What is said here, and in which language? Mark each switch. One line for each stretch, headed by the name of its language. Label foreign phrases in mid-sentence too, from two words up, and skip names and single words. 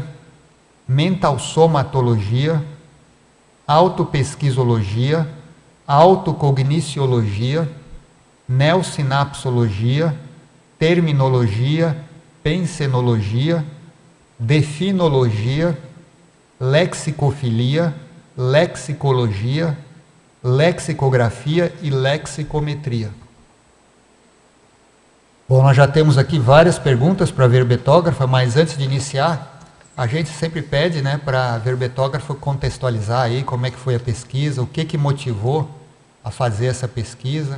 Portuguese: mental-somatologia, autopesquisologia, autocogniciologia, neosinapsologia, terminologia, pensenologia, definologia, lexicofilia, lexicologia, lexicografia e lexicometria. Bom, nós já temos aqui várias perguntas para a verbetógrafa, mas antes de iniciar, a gente sempre pede, né, para a verbetógrafa contextualizar aí como é que foi a pesquisa, o que motivou a fazer essa pesquisa.